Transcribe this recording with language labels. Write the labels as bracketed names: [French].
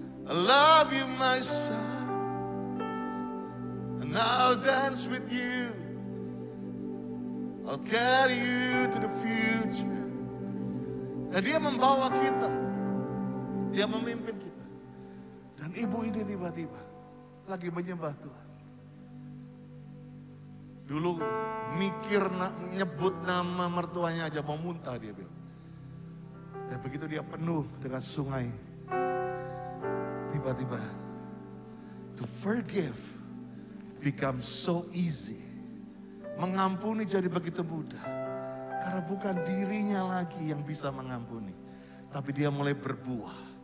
[English] I love you, my son. And I'll dance with you. I'll carry you to the future. [Indonesian] Dan dia membawa kita. Dia memimpin kita. Dan ibu ini tiba-tiba lagi menyembah Tuhan. Dulu mikir nyebut nama mertuanya aja mau muntah dia bilang. Dan begitu dia penuh dengan sungai. Tiba-tiba [English] to forgive becomes so easy. [Indonesian] Mengampuni jadi begitu mudah. Karena bukan dirinya lagi yang bisa mengampuni. Tapi dia mulai berbuah.